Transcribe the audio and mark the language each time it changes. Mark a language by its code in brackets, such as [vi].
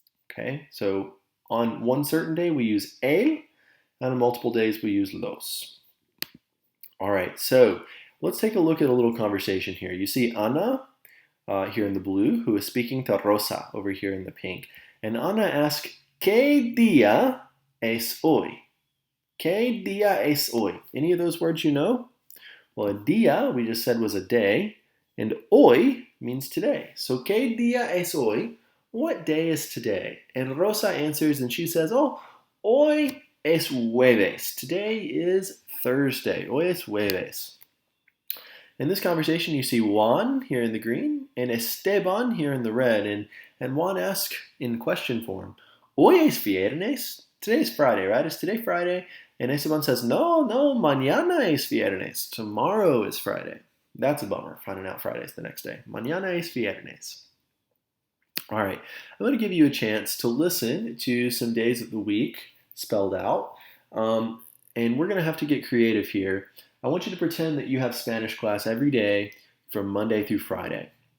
[en] Okay, so on one certain day, we use el, and on multiple days, we use los. All right, so let's take a look at a little conversation here. You see Ana here in the blue, who is speaking to Rosa over here in the pink. And Ana asks, [es] ¿Qué día es hoy? ¿Qué día es hoy? [en] Any of those words you know? Well, a día, we just said, was a day, and hoy means today. So, [es] ¿Qué día es hoy? [en] What day is today? And Rosa answers, and she says, oh, [es] hoy es jueves. [en] Today is Thursday. [es] Hoy es jueves. [en] In this conversation, you see Juan here in the green and Esteban here in the red. And Juan asks in question form, [es] Hoy es viernes? [en] Today's Friday, right? Is today Friday? And Esteban says, [es] No, mañana es viernes. [en] Tomorrow is Friday. That's a bummer, finding out Friday's the next day. [es] Mañana es viernes. [en] All right, I'm going to give you a chance to listen to some days of the week spelled out. And we're going to have to get creative here. I want you to pretend that you have Spanish class every day from Monday through Friday.